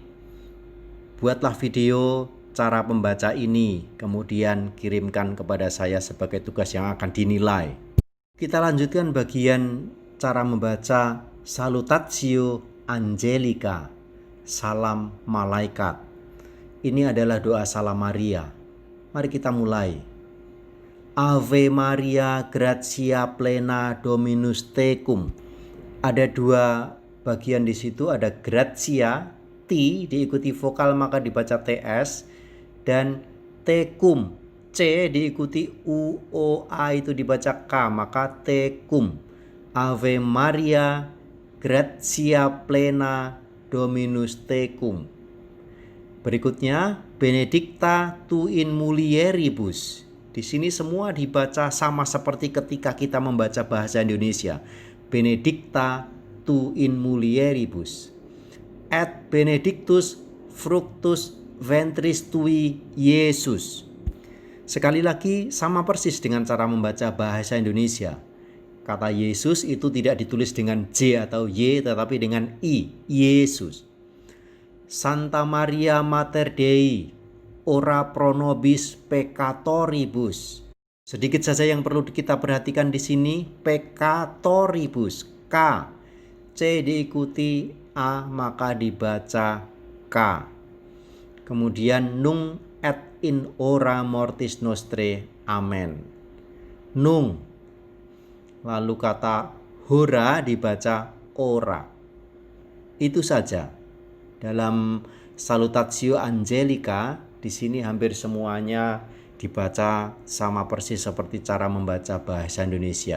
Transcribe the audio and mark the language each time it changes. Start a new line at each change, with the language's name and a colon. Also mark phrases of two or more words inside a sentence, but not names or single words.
Indonesian: Buatlah video cara membaca ini, kemudian kirimkan kepada saya sebagai tugas yang akan dinilai. Kita lanjutkan bagian cara membaca Salutatio Angelica, salam malaikat. Ini adalah doa Salam Maria. Mari kita mulai.
Latin: Ave Maria, gratia plena Dominus tecum.
Indonesian: Ada dua bagian di situ, ada gratia, T diikuti vokal maka dibaca TS, dan tecum, C diikuti U, O, A itu dibaca K maka tecum.
Latin: Ave Maria, gratia plena Dominus tecum. Berikutnya, benedicta tu in mulieribus.
Indonesian: Di sini semua dibaca sama seperti ketika kita membaca bahasa Indonesia.
Latin: Benedicta tu in mulieribus. Et benedictus fructus ventris tui Yesus.
Indonesian: Sekali lagi sama persis dengan cara membaca bahasa Indonesia. Kata Yesus itu tidak ditulis dengan J atau Y tetapi dengan I, Yesus.
Latin: Santa Maria Mater Dei, ora pro nobis peccatoribus.
Indonesian: Sedikit saja yang perlu kita perhatikan di sini, peccatoribus, K. C diikuti A maka dibaca K.
Latin: Kemudian nunc et in hora mortis nostre, amen.
Indonesian: Nunc. Lalu kata hora dibaca ora. Itu saja. Dalam Salutatio Angelica di sini hampir semuanya dibaca sama persis seperti cara membaca bahasa Indonesia.